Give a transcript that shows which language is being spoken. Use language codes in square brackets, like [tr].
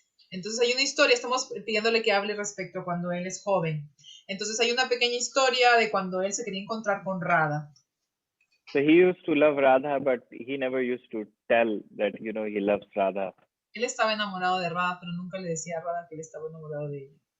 [es] Entonces hay una historia, estamos pidiéndole que hable respecto a cuando él es joven. Entonces hay una pequeña historia de cuando él se quería encontrar con Radha. [en] So he used to love Radha, but he never used to tell that, he loves Radha. [es] Él estaba enamorado de Radha, pero nunca le decía a Radha que él estaba enamorado de ella.